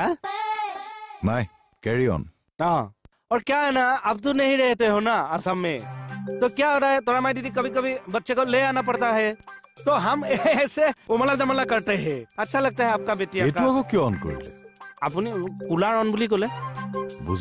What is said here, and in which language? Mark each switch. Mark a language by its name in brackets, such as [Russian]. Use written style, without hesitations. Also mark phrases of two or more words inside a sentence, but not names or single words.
[Hindi] नहीं [English] carry on. [Hindi] हाँ और क्या है ना अब तो नहीं रहते हो ना असम में, तो क्या हो रहा है तोरा माई दीदी कभी कभी बच्चे को ले आना पड़ता है तो हम ऐसे उमला जमला करते हैं। अच्छा लगता है आपका बेटिया का। क्यों ऑन कर ले? [Assamese] আপুনি [English] cooler on [Assamese] বুলি ক'লে [Hindi] बुझी